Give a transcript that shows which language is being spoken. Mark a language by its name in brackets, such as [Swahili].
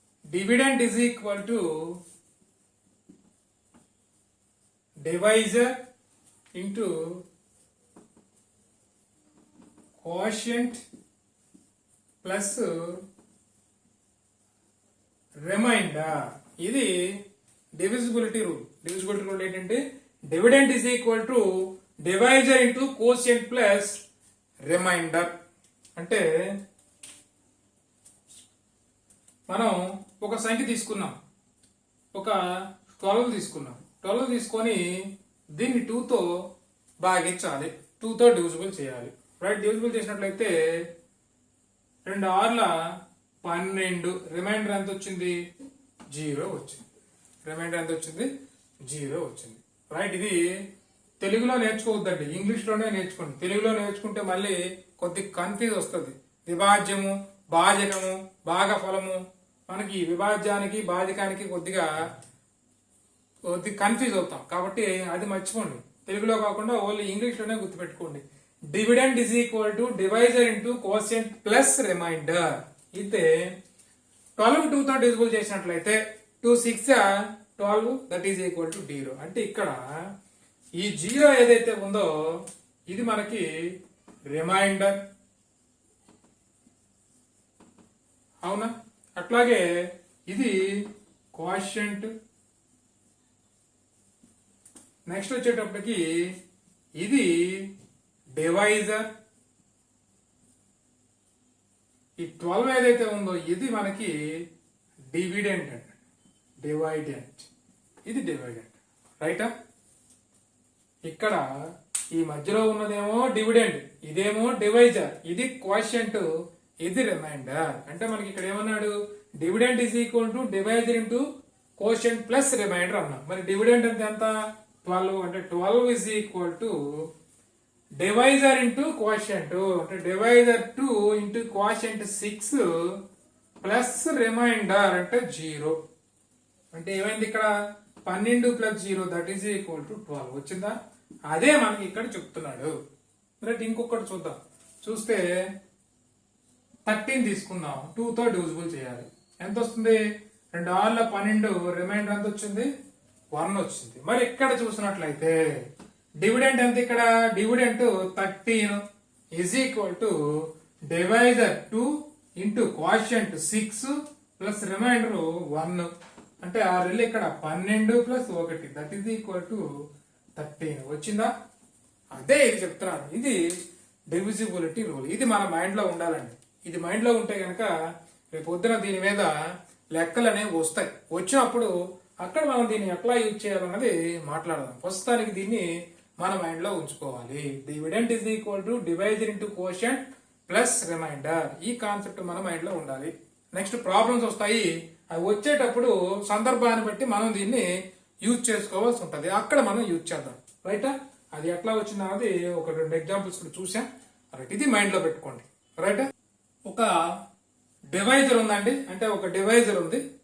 [English] Dividend is equal to divisor into quotient plus remainder. [Telugu] ఇది divisibility rule. Divisibility rule ఏంటంటే [English] Dividend is equal to divisor into quotient plus remainder. [Telugu] అంటే మనం ఒక సంఖ్య తీసుకున్నాం, ఒక 12 తీసుకున్నాం. 12 తీసుకొని దీన్ని 2తో భాగించాలి, 2తో డివిజిబుల్ చేయాలి. రైట్. డివిజిబుల్ చేసినట్లయితే 2 6ల 12, రిమైండర్ ఎంత వచ్చింది? 0 వచ్చింది. రిమైండర్ ఎంత వచ్చింది? 0 వచ్చింది. రైట్. ఇది తెలుగులో నేర్చుకోవద్దండి, ఇంగ్లీష్లోనే నేర్చుకోండి. తెలుగులో నేర్చుకుంటే మళ్ళీ కొద్దిగా కన్ఫ్యూజ్ వస్తుంది. విభాజ్యము, భాజకము, భాగఫలము, మనకి విభాజ్యానికి భాజకానికి కొద్దిగా కన్ఫ్యూజ్ అవుతాం. కాబట్టి అది మర్చిపోండి, తెలుగులో కాకుండా ఓన్లీ ఇంగ్లీష్లోనే గుర్తుపెట్టుకోండి. [English] Dividend is equal to divisor into quotient plus remainder. [Telugu] అయితే 12 2తో డివిజిబుల్ చేసినట్లయితే 2 6 12 [English] that is equal to [Telugu] 0. అంటే ఇక్కడ ఈ 0 ఏదైతే ఉందో ఇది మనకి రిమైండర్, అవునా? అట్లాగే ఇది క్వాషియంట్. నెక్స్ట్ వచ్చేటప్పటికి ఇది డివైజర్. ఈ 12 ఏదైతే ఉందో ఇది మనకి డివిడెంట్ అండి, డివైడెంట్. ఇది డివైడెంట్. రైటా? ఇక్కడ ఈ మధ్యలో ఉన్నదేమో డివిడెంట్, ఇదేమో డివైజర్, ఇది క్వాషియంట్, ఇది రిమైండర్. అంటే మనకి ఇక్కడ ఏమన్నాడు? [English] dividend is equal to divisor into quotient plus remainder [Telugu] అన్నాం. మరి డివిడెంట్ అంటే ఎంత? [English] 12. అంటే 12 is equal to divisor into quotient, అంటే divisor 2 into quotient 6 plus remainder అంటే 0. [Telugu] అంటే ఏమైంది ఇక్కడ? [English] 12 plus 0 that is equal to 12 వచ్చిందా? [Telugu] అదే మనకి ఇక్కడ చెప్తున్నాడు. రైట్. ఇంకొకటి చూద్దాం. చూస్తే 13 తీసుకుందాం, 2తో డివిజిబుల్ చేయాలి. ఎంత వస్తుంది? 2 6ల 12, రిమైండర్ ఎంత వచ్చింది? 1 వచ్చింది. మరి ఇక్కడ చూసినట్లయితే డివిడెంట్ ఎంత? [English] ఇక్కడ dividend 13 is equal to divisor 2 into quotient 6 plus remainder 1. [Telugu] అంటే ఆ రెల్లు ఇక్కడ 12 plus 1 [English] that is equal to [Telugu] 13 వచ్చిందా? అదే ఇది చెప్తున్నాను. ఇది డివిజిబిలిటీ రూల్. ఇది మన మైండ్ లో ఉండాలండి. ఇది మైండ్ లో ఉంటే కనుక రేపు పొద్దున దీని మీద లెక్కలు అనేవి వస్తాయి. వచ్చినప్పుడు అక్కడ మనం దీన్ని ఎట్లా యూజ్ చేయాలన్నది మాట్లాడదాం. ప్రస్తుతానికి దీన్ని మన మైండ్ లో ఉంచుకోవాలి. [English] Dividend is equal to divisor into quotient plus remainder. [Telugu] ఈ కాన్సెప్ట్ మన మైండ్ లో ఉండాలి. నెక్స్ట్ ప్రాబ్లమ్స్ వస్తాయి. అవి వచ్చేటప్పుడు సందర్భాన్ని బట్టి మనం దీన్ని యూజ్ చేసుకోవాల్సి ఉంటుంది. అక్కడ మనం యూజ్ చేద్దాం. రైటా? అది ఎట్లా వచ్చిందన్నది ఒక 2 ఎగ్జాంపుల్స్ చూసాం. రైట్. ఇది మైండ్ లో పెట్టుకోండి. రైట్. ఒక డివైజర్ ఉందండి, అంటే ఒక డివైజర్ ఉంది.